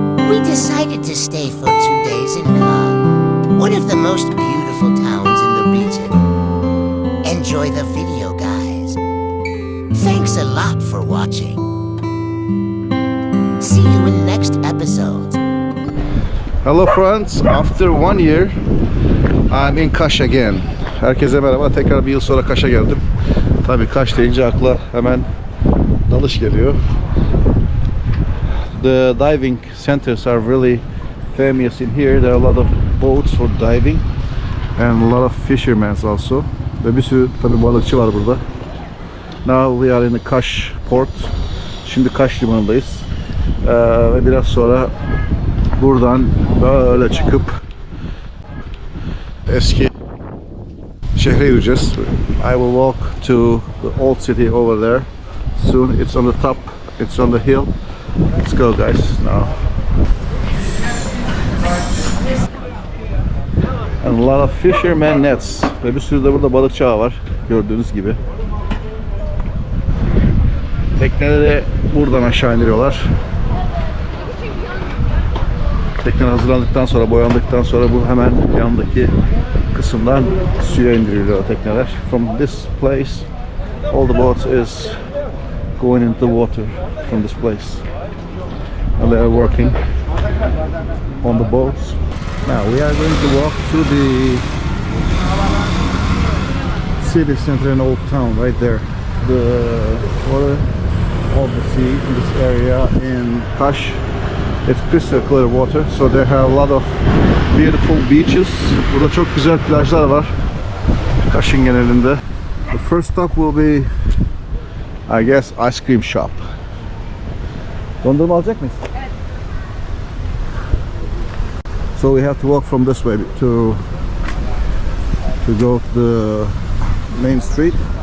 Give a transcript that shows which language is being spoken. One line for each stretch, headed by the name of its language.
English: We decided to stay for 2 days in Kaş, one of the most beautiful towns in the region. Enjoy the video, guys. Thanks a lot for watching. See you in next episode. Hello friends, after 1 year I'm in Kaş again.
Turkish: Herkese merhaba. Tekrar bir yıl sonra Kaş'a geldim. Tabii Kaş deyince akla hemen dalış geliyor.
English: The diving centers are really famous in here. There are a lot of boats for diving and a lot of fishermen also.
Turkish: Ve bir sürü tabii balıkçı var burada.
English: Now we are in the Kaş port.
Turkish: Şimdi Kaş limanındayız. Ve biraz sonra buradan böyle çıkıp eski şehre yürüyeceğiz.
English: I will walk to the old city over there soon. It's on the top, it's on the hill. Let's go guys now. And a lot of fishermen nets.
Turkish: Ve bir sürü de burada balıkçı ağı var gördüğünüz gibi. Tekneleri buradan aşağı indiriyorlar. Tekneler hazırlandıktan sonra, boyandıktan sonra bu hemen yandaki kısımdan suya indiriliyor tekneler.
English: From this place, all the boats is going into the water from this place. And they are working on the boats. Now we are going to walk through the city center and old town right there. The water of the sea in this area in Kaş. It's crystal clear water, so they have a lot of beautiful beaches.
Turkish: Burada çok güzel plajlar var Kaş'ın genelinde.
English: The first stop will be, I guess, ice cream shop.
Turkish: Dondurma alacak mıyız? Evet.
English: So we have to walk from this way to go to the main street.